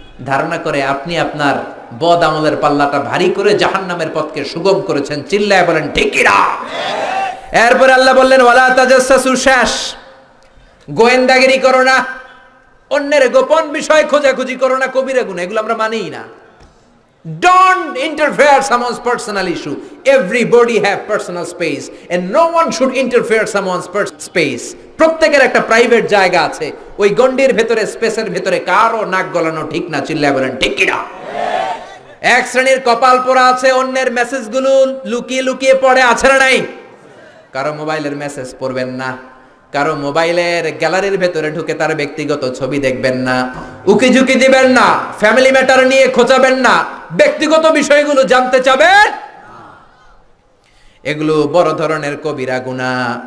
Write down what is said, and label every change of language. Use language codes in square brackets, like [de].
[bn] ধারণা করে আপনি আপনার বদ আমলের পাল্লাটা ভারী করে জাহান্নামের পথকে সুগম করেছেন। চিল্লায় বলেন ঠিক কিনা? এরপর আল্লাহ বললেন ওয়ালা তাজাসসু, শেষ। গোয়েন্দাগিরি করো না, অন্যের গোপন বিষয় খোঁজাখুঁজি করো না, কবিরা গুনাহ, এগুলো আমরা মানিই না। [en] Don't interfere someone's personal issue. Everybody have personal space and no one should interfere someone's space. [bn] প্রত্যেকের একটা প্রাইভেট জায়গা আছে, ওই গন্ডির ভেতরে, স্পেসের ভেতরে কারো নাক গলানো ঠিক না। চিল্লায় বলেন ঠিক কিনা? এক শ্রেণীর কপাল পোড়া আছে, অন্যের মেসেজগুলো লুকিয়ে লুকিয়ে পড়ে, আছে না নাই? কারো মোবাইলের মেসেজ পড়বেন না, কারো মোবাইলের গ্যালারির ভেতরে ঢুকে তার ব্যক্তিগত ছবি দেখবেন না, উকি ঝুঁকি দিবেন না, ফ্যামিলি ম্যাটার নিয়ে খোঁচাবেন না, ব্যক্তিগত বিষয়গুলো জানতে চাবেন, এগুলো বড় ধরনের কবিরা গুনাহ।